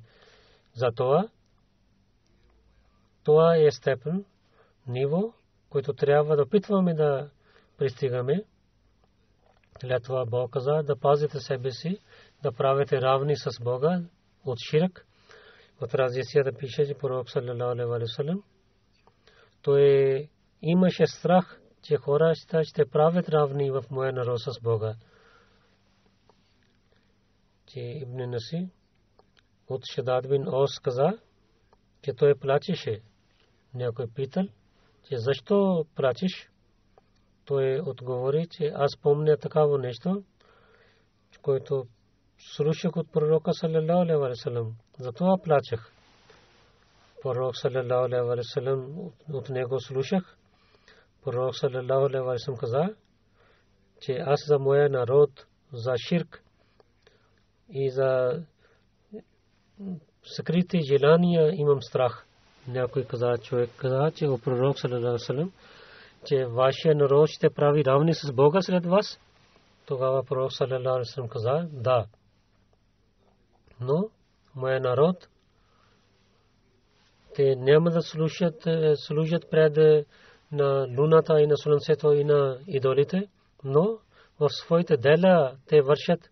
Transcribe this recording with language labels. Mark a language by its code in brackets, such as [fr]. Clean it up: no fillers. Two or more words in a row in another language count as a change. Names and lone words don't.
[bg] Затова това е степен, ниво, който трябва да опитваме да пристигаме. След това Бог каза да пазите себе си, да правите равни с Бога от ширк. От разисията пише, че пророк [ar] صلى الله عليه وسلم, [bg] той имаше страх, че хората ще правят равни в моя народ с Бога. Че Ибн Наси от Шадад бин Ос каза, че той плачеше. Някой питал, че защо плачеш? Той отговори, че аз помня такава нещо, което слушах от пророка [ar] صلى الله عليه وسلم. [bg] Затова плачех. Пророк [ar] صلى الله عليه وسلم, [bg] от него слушах. Пророк [ar] صلى الله عليه وسلم [bg] каза, че аз за моя народ, за ширк и за скрити желания имам страх. Някой човек каза, че о пророк [ar] صلى الله عليه وسلم, [bg] че вашия народ ще прави равни с Бога след вас. Тогава пророк [ar] صلى الله عليه وسلم [bg] каза, да. Но моя народ, те няма да служат пред на луната и на слънцето и на идолите, но в своите дела те вършат.